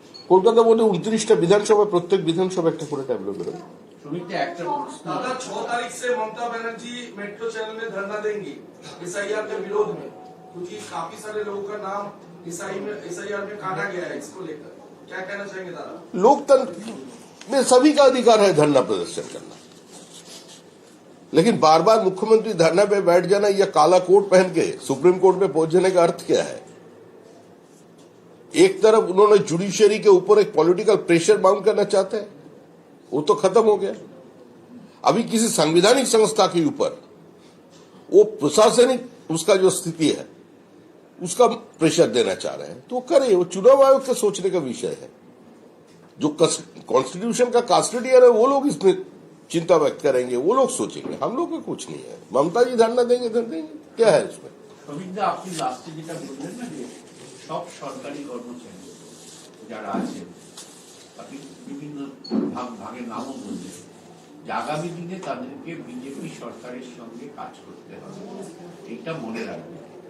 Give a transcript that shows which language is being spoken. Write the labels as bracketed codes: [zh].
[bn] কলকাতা মধ্যে 29টা বিধানসভা, প্রত্যেক বিধানসভা একটা করে ট্যাবলো বেরোবে। [hi] 6 तारीख से ममता बनर्जी मेट्रो चैनल में धरना देंगी SIR के विरोध में, क्योंकि काफी सारे लोगों का नाम SIR में काटा गया है। इसको लेकर क्या कहना चाहेंगे दादा? लोकतंत्र में सभी का अधिकार है धरना प्रदर्शन करना, लेकिन बार बार मुख्यमंत्री धरना पे बैठ जाना या काला कोट पहन के सुप्रीम कोर्ट में पहुंचने का अर्थ क्या है? एक तरफ उन्होंने जुडिशियरी के ऊपर एक पॉलिटिकल प्रेशर माउंट करना चाहते हैं, वो तो खत्म हो गया। अभी किसी संवैधानिक संस्था के ऊपर वो प्रशासनिक उसका जो स्थिति है उसका प्रेशर देना चाह रहे हैं, तो करे। वो चुनाव आयोग के सोचने का विषय है। जो कॉन्स्टिट्यूशन का कस्टोडियन है वो लोग इसमें चिंता व्यक्त करेंगे, वो लोग सोचेंगे, हम लोग का कुछ नहीं है। ममता जी धरना देंगे, क्या है इसमें? [bn] আপনি লাস্টে যেটা বললেন না, যে সব সরকারি কর্মচারী যারা আছেন, আপনি বিভিন্ন ভাগের নামও বললেন, যে আগামী দিনে তাদেরকে বিজেপি সরকারের সঙ্গে কাজ করতে হবে, এইটা মনে রাখবেন।